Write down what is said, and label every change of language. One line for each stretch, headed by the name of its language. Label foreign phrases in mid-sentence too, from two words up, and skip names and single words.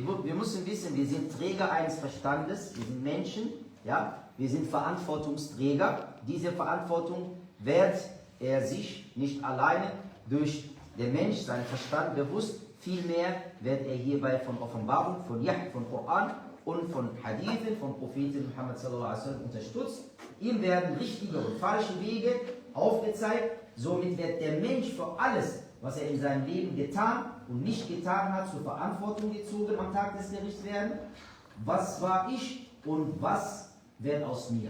German: Wir müssen wissen, wir sind Träger eines Verstandes, wir sind Menschen, ja, wir sind Verantwortungsträger. Diese Verantwortung wird er sich nicht alleine durch den Mensch, seinen Verstand bewusst, vielmehr wird er hierbei von Offenbarung, von Yahl, von Koran und von Hadithen, von Propheten Muhammad
Arabic: صلى الله عليه وسلم
German: unterstützt. Ihm werden richtige und falsche Wege aufgezeigt. Somit wird der Mensch für alles, was er in seinem Leben getan und nicht getan hat, zur Verantwortung gezogen am Tag des Gerichts werden. Was war ich und was wird aus mir?